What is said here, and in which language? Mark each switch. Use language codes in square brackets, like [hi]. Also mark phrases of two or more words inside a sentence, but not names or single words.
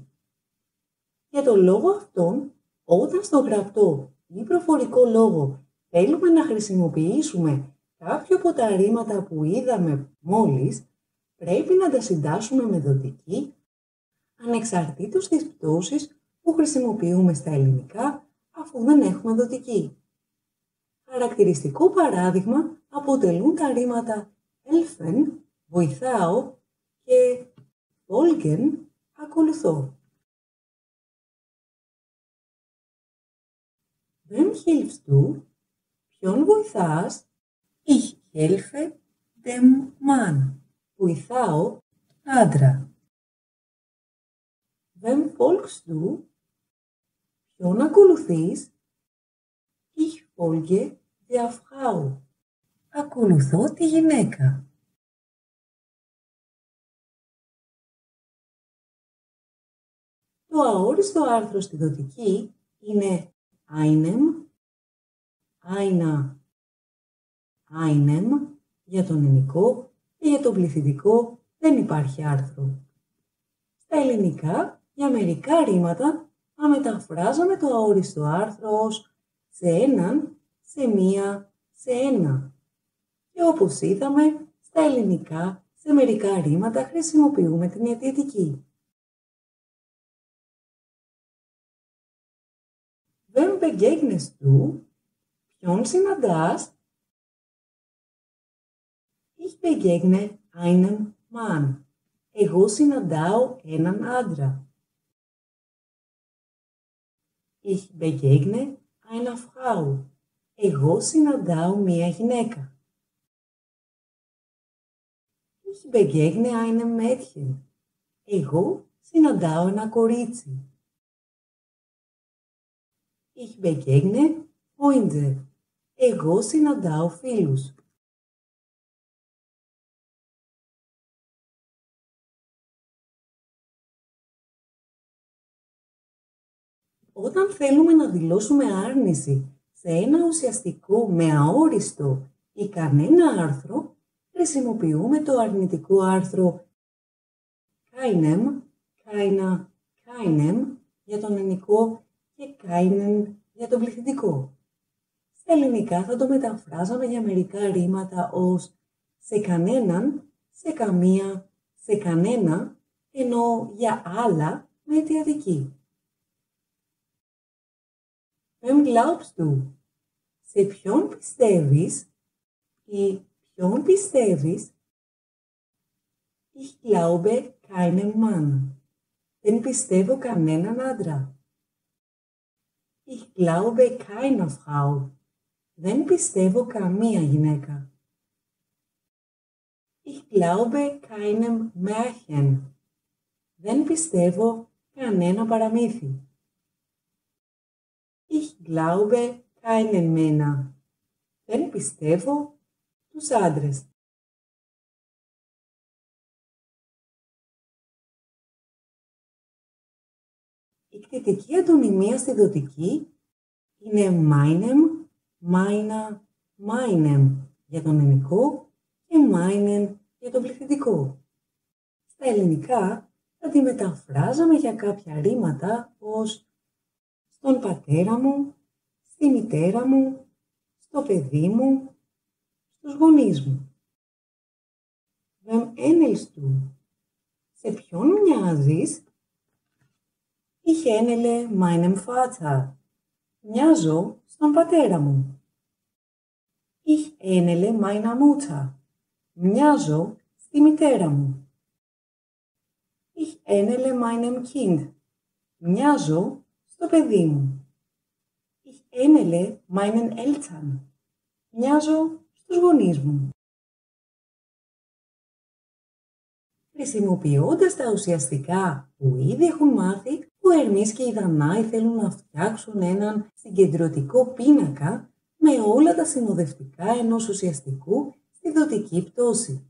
[el] Για τον λόγο αυτόν, όταν στο γραπτό ή προφορικό λόγο θέλουμε να χρησιμοποιήσουμε κάποιο από τα ρήματα που είδαμε μόλις, πρέπει να τα συντάσσουμε με δοτική, ανεξαρτήτως της πτώσης που χρησιμοποιούμε στα ελληνικά, αφού δεν έχουμε δοτική. Χαρακτηριστικό παράδειγμα αποτελούν τα ρήματα helfen, βοηθάω, και folgen, ακολουθώ. [de] Wem hilfst du? [el] Ποιον βοηθάς? [de] Ich helfe dem Mann. [el] Βοηθάω άντρα. [de] Wem folgst du? [el] Ποιον ακολουθείς? [de] Ich folge der Frau. [el] Ακολουθώ τη γυναίκα. Το αόριστο άρθρο στη δοτική είναι [de] einem, einer, einem [el] για τον ενικό και για τον πληθυντικό δεν υπάρχει άρθρο. Στα ελληνικά, για μερικά ρήματα θα μεταφράζαμε το αόριστο άρθρο ως σε έναν, σε μία, σε ένα. Και όπως είδαμε, στα ελληνικά, σε μερικά ρήματα χρησιμοποιούμε την αιτιατική. [de] Wem begegnest du? [el] Ποιον συναντάς? [de] Ich begegne einem Mann. [el] Εγώ συναντάω έναν άντρα. [de] Ich begegne einer Frau. [el] Εγώ συναντάω μία γυναίκα. [de] Ich begegne einem Mädchen. [el] Εγώ συναντάω ένα κορίτσι. [de] Ich begegne Freunde. [el] Εγώ συναντάω φίλους. Όταν θέλουμε να δηλώσουμε άρνηση σε ένα ουσιαστικό με αόριστο ή κανένα άρθρο, χρησιμοποιούμε το αρνητικό άρθρο [de] keinem, keiner, keinem [el] για τον ενικό και keinen για τον πληθυντικό. Στα ελληνικά θα το μεταφράζαμε για μερικά ρήματα ως σε κανέναν, σε καμία, σε κανένα, ενώ για άλλα με αιτιατική. [de] Wem glaubst du? [el] Σε ποιον πιστεύεις ή ποιον πιστεύεις? [de] Ich glaube keinem Mann. [el] Δεν πιστεύω κανέναν άντρα. [de] Ich glaube keiner Frau. [el] Δεν πιστεύω καμία γυναίκα. [de] Ich glaube keinem Märchen. [el] Δεν πιστεύω κανένα παραμύθι. [de] Ich glaube keinen Männer. [el] Δεν πιστεύω τους άντρες. Η κτητική αντωνυμία στη δοτική είναι [de] meinem, meiner, meinem [el] για τον ενικό και meinen για τον πληθυντικό. Στα ελληνικά θα τη μεταφράζαμε για κάποια ρήματα ως στον πατέρα μου, στη μητέρα μου, στο παιδί μου, στους γονείς μου. [de] Wem ähnelst du? [el] Σε ποιον μοιάζεις? [de] Ich ähnele meinem Vater. [el] Μοιάζω στον πατέρα μου. [de] Ich ähnele meiner Mutter. [el] Μοιάζω στη μητέρα μου. [de] Ich ähnele meinem Kind. [el] Μοιάζω στο παιδί μου. [de] Ich ähnele meinen Eltern. [el] Μοιάζω στους γονείς μου. Χρησιμοποιώντας τα ουσιαστικά που ήδη έχουν μάθει, ο Ερμής και η Δανάη θέλουν να φτιάξουν έναν συγκεντρωτικό πίνακα με όλα τα συνοδευτικά ενός ουσιαστικού στη δοτική πτώση.